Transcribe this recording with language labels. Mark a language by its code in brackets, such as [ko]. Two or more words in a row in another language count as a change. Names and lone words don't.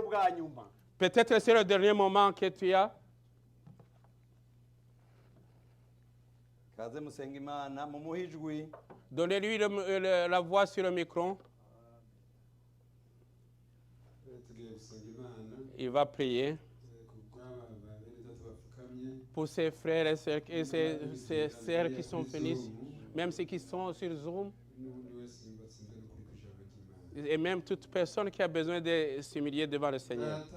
[fr] Peut-être c'est le dernier moment que tu as. [rw] kaze musenga imana mumuhe ijwi. [fr] Donnez-lui la voix sur le micro. Il va prier pour ses frères et ses sœurs qui sont venus, même ceux qui sont sur Zoom, et même toute personne qui a besoin de s'humilier devant le Seigneur.